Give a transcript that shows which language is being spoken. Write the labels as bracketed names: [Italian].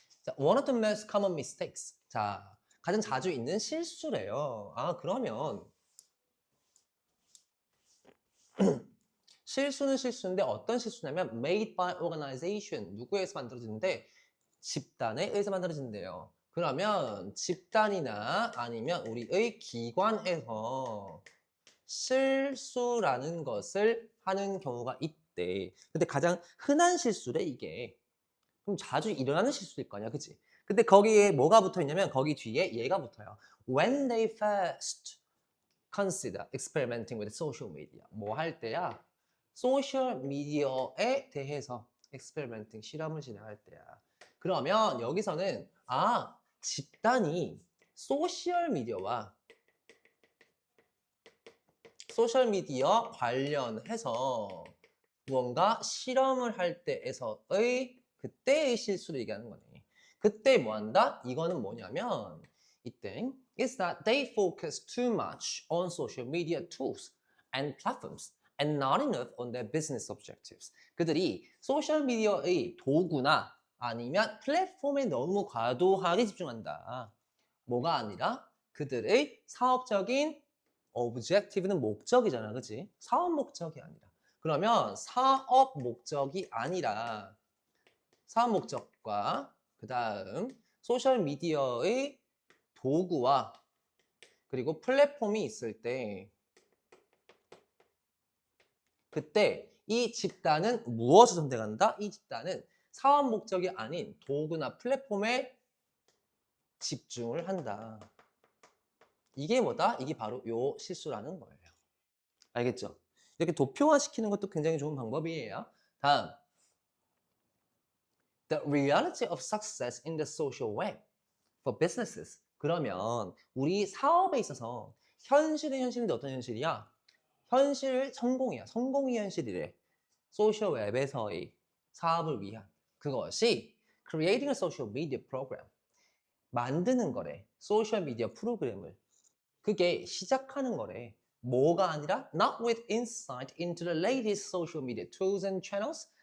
[English] 자, one of the most common mistakes. [Korean] 자, 가장 자주 있는 실수래요. 아, 그러면 실수는 실수인데 어떤 실수냐면 [English] made by organization. [Korean] 누구에서 만들어지는데 집단에 의해서 만들어진대요. 그러면 집단이나 아니면 우리의 기관에서 실수라는 것을 하는 경우가 있대. 근데 가장 흔한 실수래 이게. 그럼 자주 일어나는 실수일 거 아니야, 그치? 근데 거기에 뭐가 붙어 있냐면 거기 뒤에 얘가 붙어요. [English] When they first consider experimenting with social media. [Korean] 뭐 할 때야? 소셜 미디어에 대해서 experimenting, 실험을 진행할 때야. 그러면 여기서는 집단이 소셜 미디어와 소셜 미디어 관련해서 무언가 실험을 할 때에서의 그때의 실수를 얘기하는 거네. 그때 뭐 한다? 이거는 뭐냐면 이때 [English] is that they focus too much on social media tools and platforms and not enough on their business objectives. [Korean] 그들이 소셜 미디어의 도구나 아니면 플랫폼에 너무 과도하게 집중한다. 뭐가 아니라 그들의 사업적인 objective는 목적이잖아, 그치? 사업 목적이 아니라. 그러면 사업 목적이 아니라 사업 목적과 그 다음 소셜 미디어의 도구와 그리고 플랫폼이 있을 때 그때 이 집단은 무엇을 선택한다? 이 집단은 사업 목적이 아닌 도구나 플랫폼에 집중을 한다. 이게 뭐다? 이게 바로 요 실수라는 거예요. 알겠죠? 이렇게 도표화시키는 것도 굉장히 좋은 방법이에요. [English] 다음, the reality of success in the social web for businesses. [Korean] 그러면 우리 사업에 있어서 현실은 현실인데 어떤 현실이야? 현실 성공이야. 성공이 현실이래. 소셜 웹에서의 사업을 위한 그것이 [English] creating a social media program. [Korean] 만드는 거래. 소셜 미디어 프로그램을. 그게 시작하는 거래. 뭐가 아니라 [English] not with insight into the latest social media tools and channels.